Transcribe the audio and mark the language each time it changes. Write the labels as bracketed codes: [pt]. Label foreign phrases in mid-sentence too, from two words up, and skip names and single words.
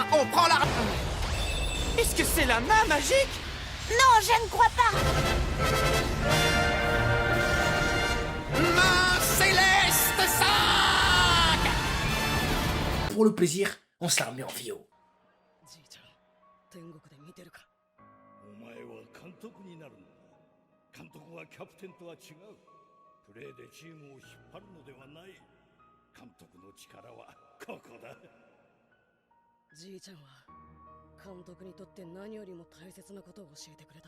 [fr] On prend la... Est-ce que c'est la main magique? Non, je ne crois pas. Main céleste 5! Pour le plaisir, on se la remet en vidéo. [ja] お前は監督になるんだ。監督はキャプテンとは違う。プレーでチームを引っ張るのではない。監督の力はここだ。じいちゃんは監督にとって何よりも大切なことを教えてくれた。